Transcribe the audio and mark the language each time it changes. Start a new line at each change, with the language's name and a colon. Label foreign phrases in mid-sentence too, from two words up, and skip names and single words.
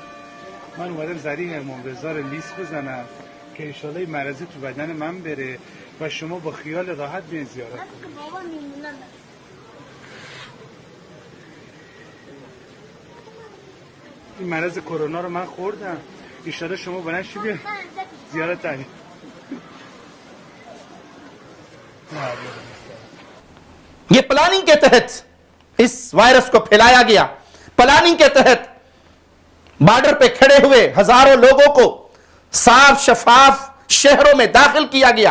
Persian: من اومدم ظریف امام رضا رو لیست بزنم که
Arabic: ان شاءالله
Persian: این مرض تو بدن من بره و شما با خیال راحت بیاین زیارت کنید. این مرض کرونا رو من خوردم،
Arabic: ان شاءالله
Persian: شما بلند شید بیاین زیارت کنید.
Urdu: یہ پلاننگ کے تحت اس وائرس کو پھیلایا گیا. پلاننگ کے تحت بارڈر پہ کھڑے ہوئے ہزاروں لوگوں کو صاف شفاف شہروں میں داخل کیا گیا.